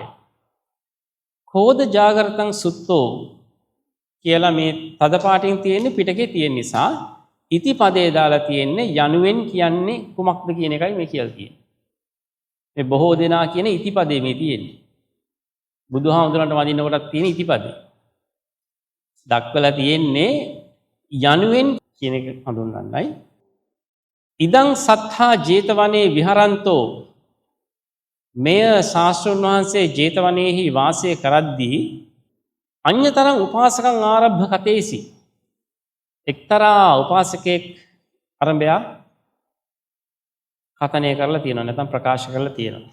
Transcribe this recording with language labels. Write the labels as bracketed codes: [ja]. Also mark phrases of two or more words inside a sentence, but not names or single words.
[pi] කෝද ජාගරතං සුත්තෝ [si] කියලා මේ තද පාටින් තියෙන්නේ පිටකේ තියෙන නිසා ඉති පදේ දාලා තියෙන්නේ යනුවෙන් කියන්නේ කුමක්ද කියන එකයි මේ කියලා තියෙන්නේ. මේ බොහෝ දෙනා කියන ඉති පදේ මේ තියෙන්නේ. බුදුහාමුදුරන්ට වදින්න කොටක් තියෙන ඉති පදේ. දක්වලා තියෙන්නේ යනුවෙන් කියන එක හඳුන්වන්නයි. [pi] ඉදං සත්තා ජේතවනේ විහරන්තෝ [si] මෙය ශාස්ත්‍රඥ වහන්සේ ජේතවනේහි වාසය කරද්දී [pi] අඤ්‍යතරං උපාසකං ආරබ්ධ කතේසි [si] එක්තරා උපාසකෙක් ආරම්භය කතනය කරලා තියෙනවා නැත්නම් ප්‍රකාශ කරලා තියෙනවා.